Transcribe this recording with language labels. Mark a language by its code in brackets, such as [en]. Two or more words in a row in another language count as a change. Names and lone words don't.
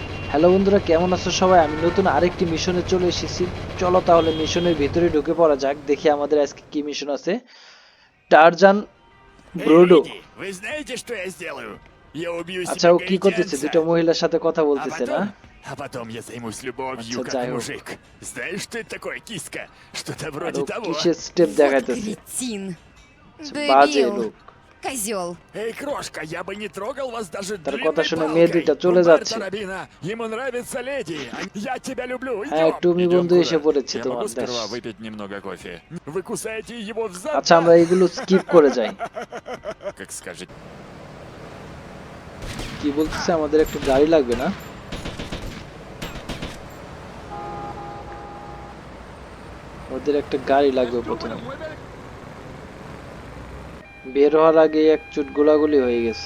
[bn] হ্যালো বন্ধুরা, কেমন আছো সবাই? আমি নতুন আরেকটি মিশনে চলে এসেছি। চলো তাহলে মিশনের ভিতরে ঢুকে পড়া যাক, দেখি আমাদের আজকে কি মিশন আছে। টারজান [ru] Эй, ব্রোডো। леди, вы знаете, что я сделаю? Я убью [bn] আচ্ছা, [ru] себе [bn] ও কি করতেছে? [ru] гаитянца, [bn] দুটো মহিলার সাথে কথা [ru] а [bn] বলতেছে না? [ru] потом... А потом я займусь любовью, [bn] আচ্ছা, [ru] как [bn] যাই হোক। [ru] мужик. Знаешь, что это такое, киска? Что-то [bn] আর [ru] вроде [bn] ও [ru] того. [bn] কিসের স্টেপ [ru] Вот [bn] দেখাইতেছে? [ru] кретин. [bn] আচ্ছা, বাজে [ru] Дебил. [bn] লোক। [ru] Козел. Эй, крошка, я бы не трогал вас даже [bn] তার কথা [ru] длинной [bn] শুনে মেয়ে [ru] палкой. [bn] দুইটা চলে যাচ্ছে। [ru] Умберто Рабина, ему нравится леди. Я тебя люблю, [bn] হ্যাঁ, [ru] идем. [bn] টুমি [ru] Идем [bn] বন্ধু এসে [ru] куда? [bn] পড়েছে [ru] Я [bn] তোমার [ru] могу [bn] দেশ। [ru] сперва выпить немного кофе? Вы кусаете его в зад, [bn] আচ্ছা, [ru] да? [bn] আমরা এগুলো স্কিপ করে যাই। [ru] Как скажете. [bn] কি বলতেছে? আমাদের একটা গাড়ি লাগবে না? ওদের একটা গাড়ি লাগবে প্রথমে। বের হওয়ার আগে এক চুট গোলাগুলি হয়ে গেছে।